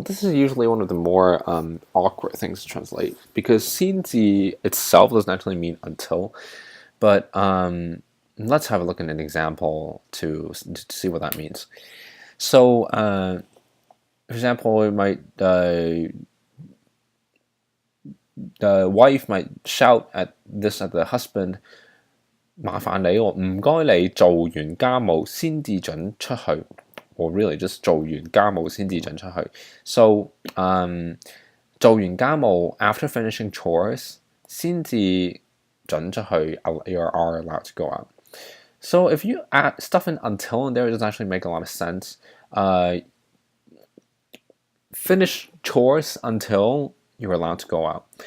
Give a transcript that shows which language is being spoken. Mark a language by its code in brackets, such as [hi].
[en] This is usually one of the more awkward things to translate because 先至 itself doesn't actually mean until, but let's have a look at an example to see what that means. So, for example, it might the wife might shout at the husband, 麻煩你喎，唔該你做完家務先至準出去。 [yue] Or really just 做完家務先至準出去。 [en] So 做完家務 after finishing chores 先至準出去 you are allowed to go out. So if you add stuff in until in there, it doesn't actually make a lot of sense. Finish chores until you're allowed to go out.